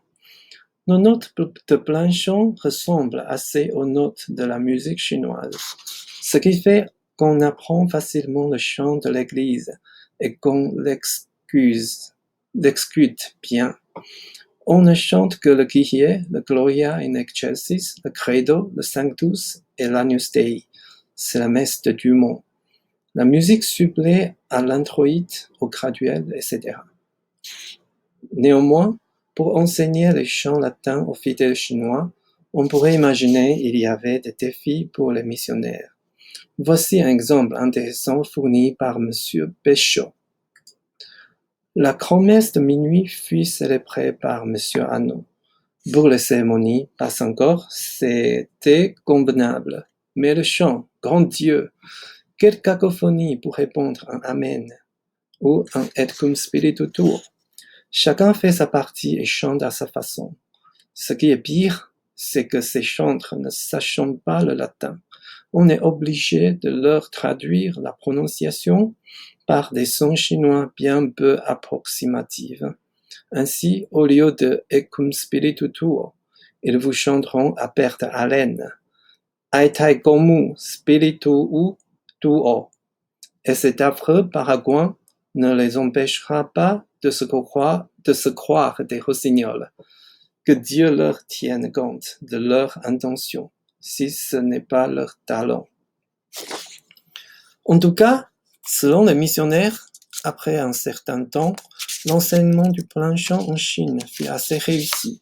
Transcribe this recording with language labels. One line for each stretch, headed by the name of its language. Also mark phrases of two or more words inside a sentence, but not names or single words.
French: Nos notes de plein chant ressemblent assez aux notes de la musique chinoise, ce qui fait qu'on apprend facilement le chant de l'Église et qu'on l'exécute bien. On ne chante que le Kyrie, le Gloria in Excelsis, le Credo, le Sanctus et l'Agnus Dei. C'est la messe de Dumont. La musique supplée à l'introïte, au graduel, etc. Néanmoins, pour enseigner les chants latins aux fidèles chinois, On pourrait imaginer il y avait des défis pour les missionnaires. Voici un exemple intéressant fourni par Monsieur Péchaud. La grand-messe de minuit fut célébrée par Monsieur Hanot. Pour les cérémonies, pas encore, c'était convenable. Mais le chant, grand Dieu, quelle cacophonie pour répondre un Amen ou un
Latin: Et cum spiritu tuo.
French: Chacun fait sa partie et chante à sa façon. Ce qui est pire, c'est que ces chantres ne sachant pas le latin, on est obligé de leur traduire la prononciation par des sons chinois bien peu approximatifs. Ainsi, au lieu de
Latin: Et cum spiritu tuo,
French: ils vous chanteront à perte haleine
Latin: Ai tai gomu spiritu tuo.
French: Et cet affreux paraguay ne les empêchera pas de se croire des rossignols. Que Dieu leur tienne compte de leur intention, si ce n'est pas leur talent. En tout cas, selon les missionnaires, après un certain temps, l'enseignement du plein chant en Chine fut assez réussi.